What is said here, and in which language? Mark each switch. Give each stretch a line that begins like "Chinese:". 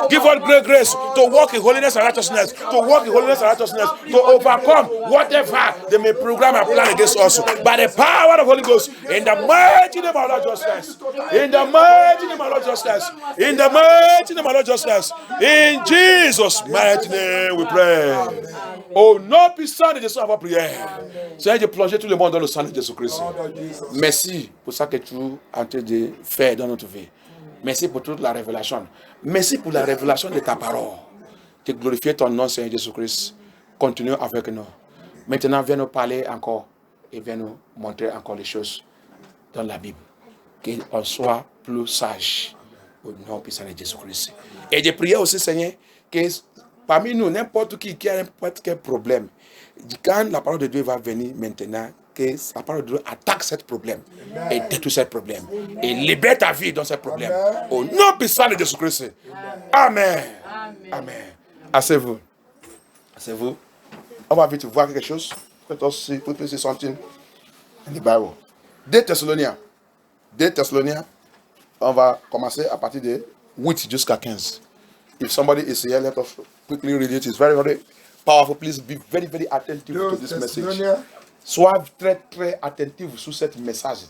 English: Give us great grace to walk in holiness and righteousness, to overcome whatever they may program and plan against us by the power of the Holy Ghost. In the mighty name of our Lord Jesus. In the mighty name of our Lord Jesus. In the mighty name of our Lord Jesus. In Jesus' mighty name we pray.
French: Au nom puissant de Jésus, on va prier. Seigneur, de plonger tout le monde dans le sang de Jésus-Christ. Merci pour ça que tu es en train de faire dans notre vie. Merci pour toute la révélation. Merci pour la révélation de ta parole. Que glorifier ton nom, Seigneur Jésus-Christ. Continue avec nous. Maintenant, viens nous parler encore et viens nous montrer encore les choses dans la Bible. Qu'on soit plus sage au nom puissant de Jésus-Christ. Et de prier aussi, Seigneur, que parmi nous, n'importe qui a n'importe quel problème, quand la parole de Dieu va venir maintenant, que la parole de Dieu attaque ce problème et détruit ce problème et libère ta vie dans ce problème. Au nom puissant de Jésus-Christ. Amen. Amen. Asseyez-vous. Asseyez-vous. On va vite voir quelque chose.
English: Put something in the Bible.
French: 2 Thessalonians. 2 Thessaloniens, on va commencer à partir de 8 jusqu'à 15.
English: If somebody is here, let us quickly read it. It's very, very powerful. Please be very, very attentive to
French: 2
English: this message.
French: Thessaloniens, Sois très, très attentif sur cette message.